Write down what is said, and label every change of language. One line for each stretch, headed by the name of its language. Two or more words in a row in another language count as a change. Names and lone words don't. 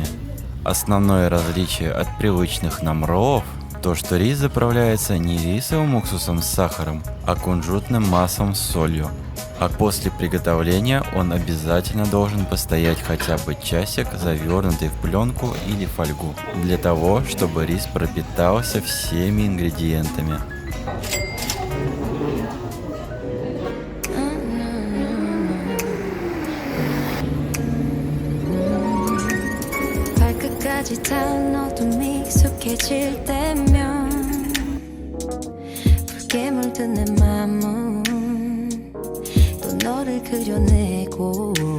Russian: Основное различие от привычных нам роллов – то, что рис заправляется не рисовым уксусом с сахаром, а кунжутным маслом с солью. А после приготовления он обязательно должен постоять хотя бы часик, завернутый в пленку или фольгу, для того, чтобы рис пропитался всеми ингредиентами.
Korean: 발끝까지 닿은 어둠이 익숙해질 때면 붉게 물든 내 맘은 또 너를 그려내고